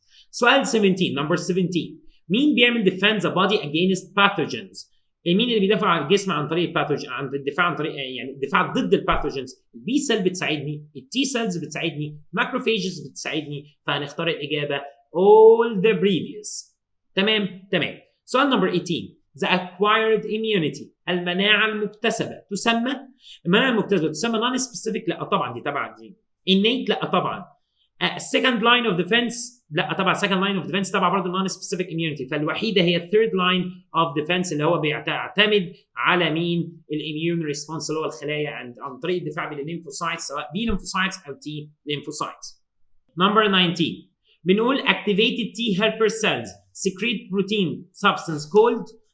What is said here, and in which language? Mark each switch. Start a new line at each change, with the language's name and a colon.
Arabic: سؤال 17 نمبر 17 مين بيعمل
English: defend the body against pathogens؟
Arabic: مين اللي بيدافع عن الجسم عن طريق الباثوجين، عن الدفاع عن طريق يعني الدفاع ضد الباثوجينز؟ البي سيل بتساعدني، التي سيلز بتساعدني، ماكروفيجز بتساعدني، فهنختار الاجابه
English: all the previous.
Arabic: تمام. سؤال نمبر 18
English: the acquired immunity
Arabic: المناعه المكتسبه تسمى
English: non specific.
Arabic: لا طبعا دي تبع دي. innate لا طبعا.
English: second line of defense
Arabic: لا طبعا.
English: second line of defense
Arabic: تبع برضه
English: non specific immunity،
Arabic: فالوحيده هي
English: third line of defense
Arabic: اللي هو بيعتمد على مين؟ الاميون ريسبونس اللي هو الخلايا عن طريق الدفاع بالليمفوسايتس سواء بي ليمفوسايتس او تي ليمفوسايتس. نمبر 19 بنقول
English: activated T helper cells secrete protein substance called.